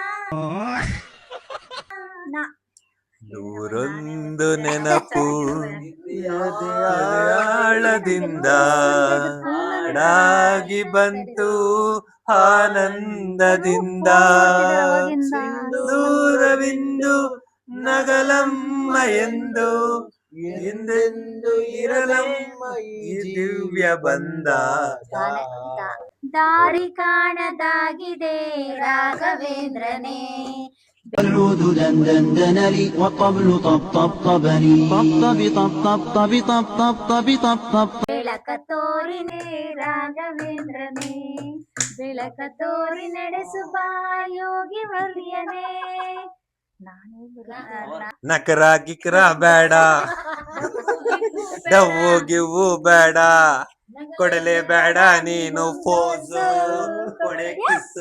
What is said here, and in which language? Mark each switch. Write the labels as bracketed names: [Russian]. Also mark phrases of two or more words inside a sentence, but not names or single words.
[Kannada] ನೂರೊಂದು ನೆನಪು ಆಳದಿಂದ ನಾಗಿ ಬಂತು ಆನಂದದಿಂದ ದೂರವಿಂದು ನಗಲಮ್ಮ ಎಂದು ಎಂದೆಂದು ಇರಲಮ್ಮ ಈ ದಿವ್ಯ ಬಂದ. ದಾರಿ ಕಾಣದಾಗಿದೆ ರಾಘವೇಂದ್ರನೇ [Arabic] العود دندنني والطبل طبطبني طبطبي طبطبطبي طبطبطبي طبطب [Kannada] ಬೆಳಕ ತೋರಿನೇ ರಾಘವೇಂದ್ರನೇ ಬೆಳಕ ತೋರಿ ನಡೆಸುವ ಯೋಗಿ ವರ್ಯನೇ ನಕರ ಗಿಕ್ರ ಬೇಡ, ಡವ್ವು ಗಿವ್ವು ಬೇಡ, ಕೊಡಲೇ ಬೇಡ ನೀನು ಪೋಸು, ಕೊಡೆ ಕಿಸ್ಸು